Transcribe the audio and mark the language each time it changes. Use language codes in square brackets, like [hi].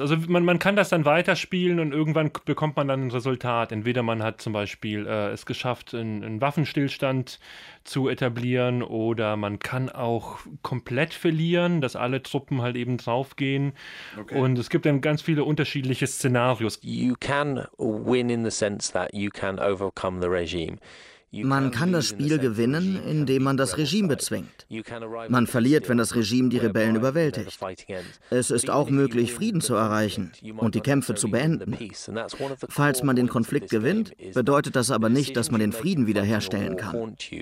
[de] Also man kann das dann weiterspielen und irgendwann bekommt man dann ein Resultat. Entweder man hat zum Beispiel es geschafft, einen Waffenstillstand zu etablieren, oder man kann auch komplett verlieren, dass alle Truppen halt eben draufgehen. Okay. Und es gibt dann ganz viele unterschiedliche Szenarios. [en] You can win in the sense that you can overcome the regime. [de] Man kann das Spiel gewinnen, indem man das Regime bezwingt. Man verliert, wenn das Regime die Rebellen überwältigt. Es ist auch möglich, Frieden zu erreichen und die Kämpfe zu beenden. Falls man den Konflikt gewinnt, bedeutet das aber nicht, dass man den Frieden wiederherstellen kann.